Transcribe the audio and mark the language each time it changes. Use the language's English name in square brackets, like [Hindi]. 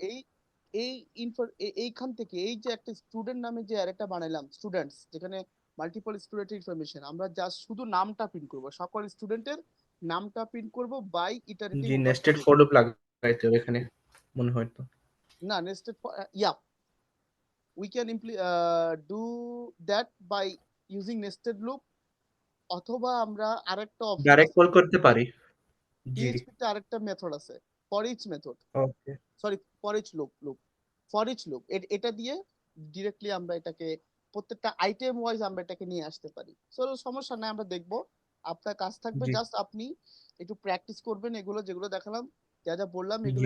[Bangla] এই এই এইখান থেকে এই যে একটা স্টুডেন্ট নামে যে অ্যারেটা বানাইলাম, স্টুডেন্টস, যেখানে মাল্টিপল স্টুডেন্ট ইনফরমেশন, আমরা জাস্ট শুধু নামটা প্রিন্ট করব, সকল স্টুডেন্টের নামটা প্রিন্ট করব by iterative G, over nested for loop লাগাইতে হবে এখানে মনে হয় তো। [English] না nested yeah we can do that by using nested loop, [Bangla] অথবা আমরা আরেকটা অপশন ডাইরেক্ট আছে কল করতে পারি। জি, PHP তে আরেকটা মেথড আছে, for each method, okay. Sorry for each loop, এটা দিয়ে ডিরেক্টলি আমরা এটাকে প্রত্যেকটা আইটেম ওয়াইজ আমরা এটাকে নিয়ে আসতে পারি। সো সমস্যা নাই, আমরা দেখবো। আপনার কাজ থাকবে জি, জাস্ট আপনি একটু প্র্যাকটিস করবেন, এগুলো যেগুলো দেখালাম, যা যা বললাম, এগুলো